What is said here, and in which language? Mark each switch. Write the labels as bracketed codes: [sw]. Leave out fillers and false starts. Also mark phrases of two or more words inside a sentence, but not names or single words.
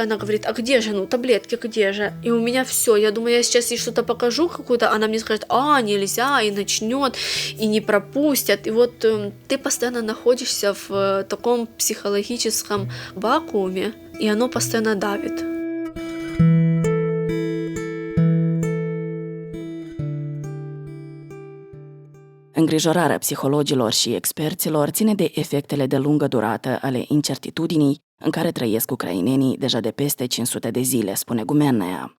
[ru] Она говорит: а где же, таблетки где же? И у меня все. Я думаю, я сейчас ей что-то покажу какую-то, она мне скажет: нельзя, и начнет, и не пропустят. И вот ты постоянно находишься в таком психологическом вакууме, и оно постоянно давит. [ro] Îngrijorarea psihologilor și experților ține de efectele de lungă durată ale incertitudinii în care trăiesc ucrainenii deja de peste 500 de zile, spune Gumennaia.